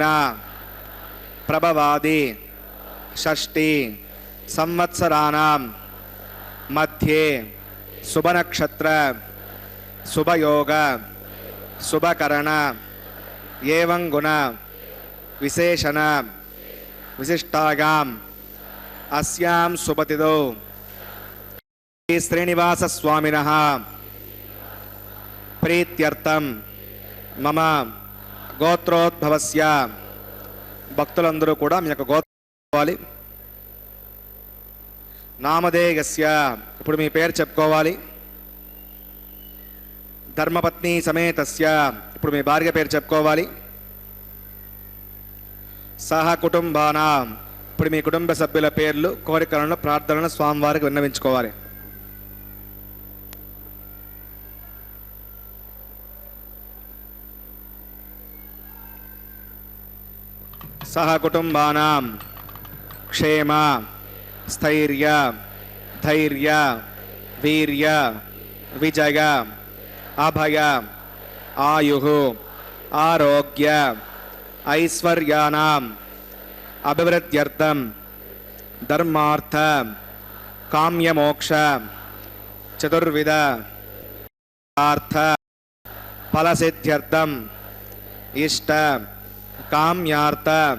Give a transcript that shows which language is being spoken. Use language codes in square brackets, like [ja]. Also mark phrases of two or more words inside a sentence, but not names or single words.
[sa] प्रभवादि षष्ठी संवत्सराणां मध्ये शुभनक्षत्र शुभयोग शुभकरण एवं गुण विशेषण विशिष्टायाम् अस्यां शुभतिथौ श्री श्रीनिवास स्वामिनः प्रीत्यर्थं मम గోత్రోద్భవస్య [te] భక్తులందరూ కూడా మీ యొక్క గోత్రాలి నామధేయస్య ఇప్పుడు మీ పేరు చెప్పుకోవాలి. [sa] ధర్మపత్ని సమేతస్య [te] ఇప్పుడు మీ భార్య పేరు చెప్పుకోవాలి. [sa] సహ కుటుంబానాం [te] ఇప్పుడు మీ కుటుంబ సభ్యుల పేర్లు కోరికలను ప్రార్థనలను స్వామివారికి విన్నవించుకోవాలి. [sa] सह कुटुंबानां क्षेम स्थैर्य धैर्य वीर्य विजय अभय आयुः आरोग्य ऐश्वर्याणां अभिवृद्ध्यर्थं धर्मार्थ काम्यमोक्ष चतुर्विध अर्थ फलसिद्ध्यर्थं इष्ट काम्यार्थ